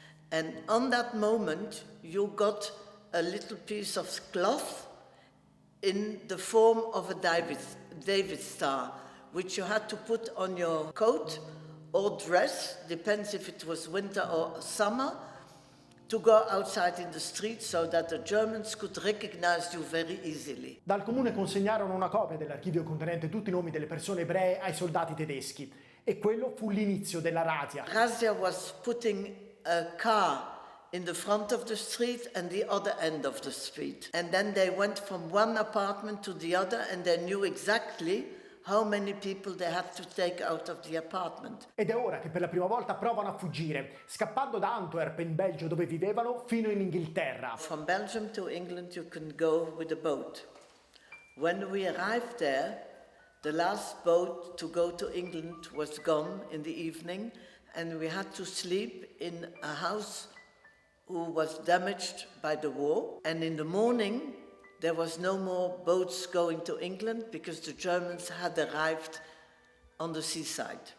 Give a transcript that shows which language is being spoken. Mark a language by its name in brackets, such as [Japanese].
[English] And on that moment you got a little piece of cloth in the form of a David star, which you had to put on your coat or dress, depends if it was winter or summer, to go outside in the street so that the Germans could recognize you very easily. [Italian] Dal comune consegnarono una copia dell'archivio contenente tutti i nomi delle persone ebree ai soldati tedeschi e quello fu l'inizio della razzia. [English] Razzia was putting a car in the front of the street and the other end of the street. And then they went from one apartment to the other and they knew exactly how many people they had to take out of the apartment. [Italian] Ed è ora che per la prima volta provano a fuggire, scappando da Antwerp in Belgio dove vivevano fino in Inghilterra. [English] From Belgium to England you can go with a boat. When we arrived there, the last boat to go to England was gone in the evening and we had to sleep in a house who was damaged by the war, and in the morning there was no more boats going to England because the Germans had arrived on the seaside.